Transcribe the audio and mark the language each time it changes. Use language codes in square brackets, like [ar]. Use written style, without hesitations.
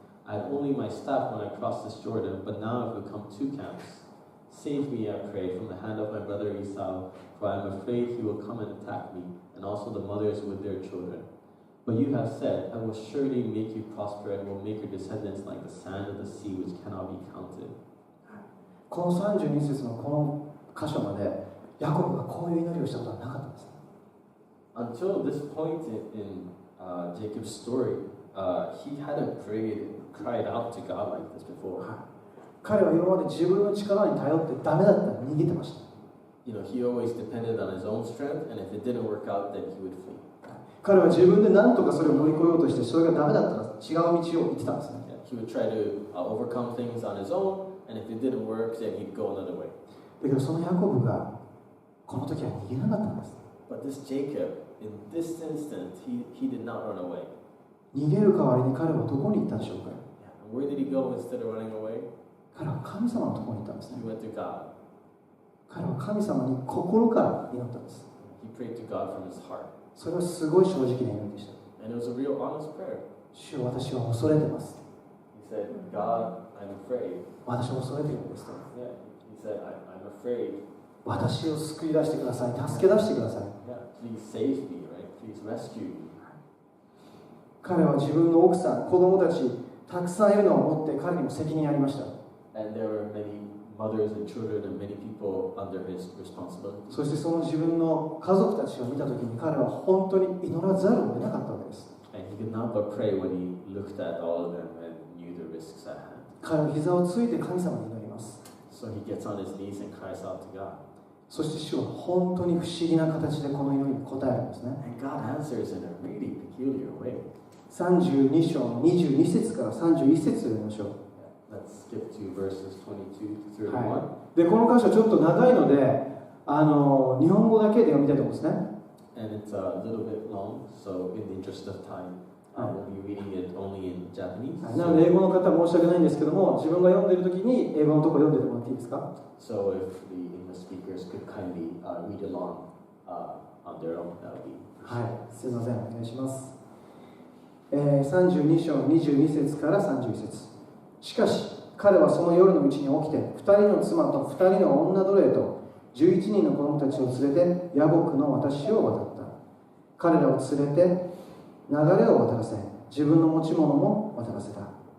[en] I had only my staff when I crossed this Jordan, but now I have become 2 camps. Save me, I pray, from the hand of my brother Esau, for I am afraid he will come and attack me, and also the mothers with their children. But you have said, I will surely make you prosper and will make your descendants like the sand of the sea, which cannot be counted. [ja] この32節のこの箇所までヤコブがこういう祈りをしたことはなかったんです。 [en] Until this point in Jacob's story, he hadn't cried out to God like this before. [ja] 彼は今まで自分の力に頼ってダメだったら逃げてました。 [en] He always depended on his own strength, and if it didn't work out, then he would flee. [ja] 彼は自分で何とかそれを乗り越えようとして、それがダメだったら違う道を行ってたんですね。 [en] He would try to overcome things on his own, and if it didn't work, then he'd go another way. [ja] だけどそのヤコブがこの時は逃げなかったんです。 [en] But this Jacob, in this instant, he did not run away. [ja] 逃げる代わりに彼はどこに行ったんでしょうか。 [en] And where did he go instead of running away? [ja] 彼は神様のところに行ったんですね。 [en] He went to God. [ja] 彼は神様に心から祈ったんです。 [en] He prayed to God from his heart. [ja] それはすごい正直な祈りでした。 [en] And it was a real honest prayer. [ja] 主よ、私は恐れてます。 [en] He said, God, I'm afraid. [ja] 私は恐れているんですと。 [en] Yeah, he said, I'm afraid. [ja] 私を救い出してください。助け出してください。 [en] Yeah, please save me, right? Please rescue me. [ja] 彼は自分の奥さん、子供たち、たくさんいるのを持って彼にも責任ありました。 [en] And there were many mothers and children and many people under his responsibility. [ja] そしてその自分の家族たちを見たときに彼は本当に祈らざるを得なかったわけです。 [en] And he could not but pray when he looked at all of them and knew the risks at hand. [ja] 彼は膝をついて神様に祈ります。 [en] So he gets on his knees and cries out to God. [ja] そして主は本当に不思議な形でこの祈りに応えるんですね。 [en] And God answers in a really peculiar way. [ja] 32章の22節から31節を読みましょう。 [en] Let's skip to verses 22 to 31. [ja] はい、でこの箇所ちょっと長いので日本語だけで読みたいと思うんですね。 [en] And it's a little bit long, so in the interest of time, we'll be reading it only in Japanese. [ja] なので英語の方は申し訳ないんですけども、自分が読んでいるときに英語のところ読んでてもらっていいですか？ [en] So if the English speakers could kindly read along on their own, that would be. [ja] はい、すみません、お願いします。32章22節から31節。しかし彼はその夜のうちに起きて2人の妻と2人の女奴隷と11人の子供たちを連れてヤボクの渡しを渡った。彼らを連れて流れを渡らせ、自分の持ち物も渡らせた。